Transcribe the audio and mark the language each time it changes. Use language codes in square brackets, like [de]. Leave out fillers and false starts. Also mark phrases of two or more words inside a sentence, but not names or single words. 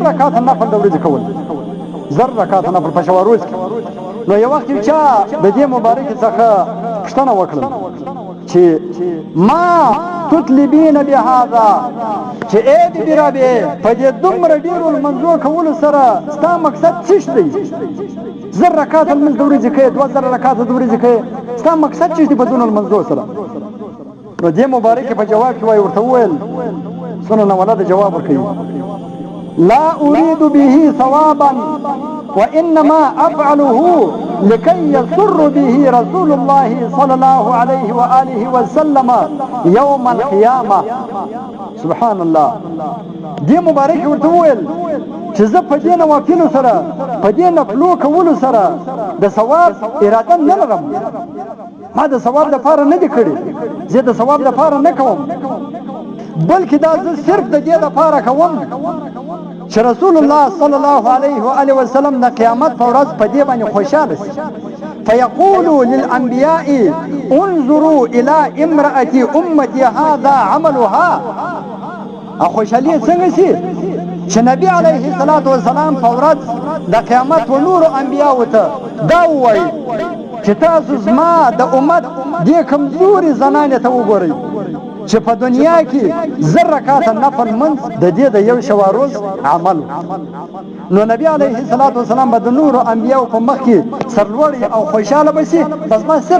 [ps] رکعاته نفل د ورځې کول 1000 رکعاته نفل په شواروز کې نو یو وخت چا د دې مبارکې څخه پوښتنه وکړه چې [ar] ما تطلبین بهذا [ps] چې اې بی رابې په دې دومره ډېرو لمنځو کولو سره ستا مقصد څه دی 1000 رکعاته لمونځ د ورځې کوې 2000 رکعاته د ورځې کوې ستا مقصد څه دی په دونه لمنځو سره نو دې مبارکې په جواب کې وایي ورته وویل سنن ولده جواب ورکوي [ar] لا أريد به ثوابا وإنما أفعله لكي يسر به رسول الله صلى الله عليه وآله وسلم يوم القيامة سبحان [ps] الله دې مبارک ورته وویل چې زه په دې نوافلو سره په دې نفلو کولو سره د ثواب اراده نه لرم ما د ثواب لپاره نه دي کړي زه د ثواب لپاره نه کوم بلکې دا زه صرف د دې لپاره کوم چې رسول الله [ar] صلی الله علیه و آله وسلم [ps] د قیامت په ورځ په دې باندې خوشاله شي [ar] فيقول للانبياء انظروا الى امراه امتي هذا عملها [ps] خوشالي څنګه شي چې نبی [ar] علیه الصلاۃ والسلام [ps] په ورځ د قیامت و نور انبیاء ته دا وایي چې تاسو زما د امت دې کمزوري زنانې ته وګورئ چې په دنیا کې 1000 رکعاته نفل منځ د دې د یو شواروز عمل نو نبی [ar] علیه الصلاۃ والسلام [ps] به د نور انبیاء په مخ کې سرلوړي او خوشاله بشي بس ما صرف